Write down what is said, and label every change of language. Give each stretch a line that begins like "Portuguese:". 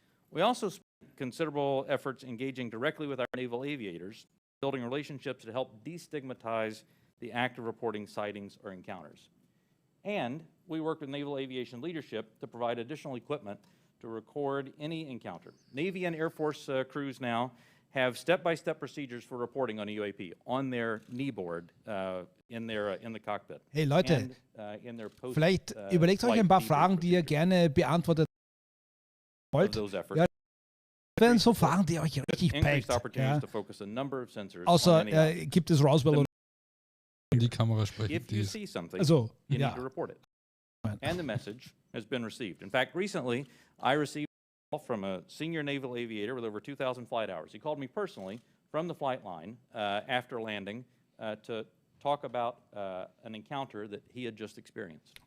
English: We also spent considerable efforts engaging directly with our naval aviators, building relationships to help destigmatize the act of reporting sightings or encounters. And we worked with naval aviation leadership to provide additional equipment to record any encounter. Navy and Air Force crews now have step-by-step procedures for reporting on a UAP on their kneeboard in the cockpit.
German: Hey Leute, vielleicht überlegt euch ein paar Fragen, die ihr gerne beantwortet wollt. Ja, das wären so Fragen, die euch richtig packt. Ja. Außer gibt es Roswell oder die Kamera sprechen.
English: If you see something, also, you need to report it. And the message has been received. In fact, recently, I received a call from a senior naval aviator with over 2,000 flight hours. He called me personally from the flight line after landing to talk about an encounter that he had just experienced.